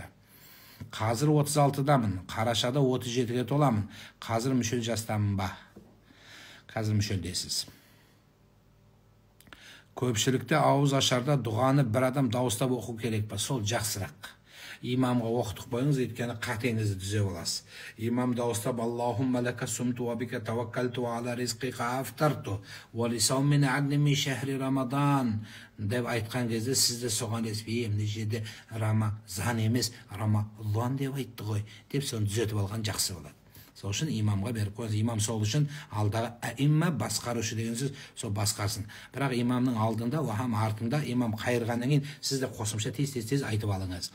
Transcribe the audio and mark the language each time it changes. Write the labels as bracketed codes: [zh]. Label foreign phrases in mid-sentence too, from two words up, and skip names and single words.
[kk] Қазір 36-дамын. Қарашада 37-ге толамын. Қазір мүшел жастамын ба? Қазір мүшелдесіз. Көпшілікте ауыз ашарда дұғаны бір адам дауыстап оқу керек па? Сол жақсырақ. Имамға оқытық қойыңыз, еткені қатеңізді түзе боласыз. Имам дауыстап [ar] اللهم لك صمت وبك توكلت على رزقك أفطرت ولصوم غد من شهر رمضان [kk] деп айтқан кезде сізді соған ілеспей, мына жерде Рамазан емес, Рамадан деп айтты ғой деп соны түзетіп алған жақсы болады. Сол үшін имамға беріп қойыңыз. Имам сол үшін алдағы әимма басқарушы деген сөз, сол басқарсын. Бірақ имамның алдында, уахам артында имам қайырғаннан кейін сізді қосымша тез айтып алыңыз.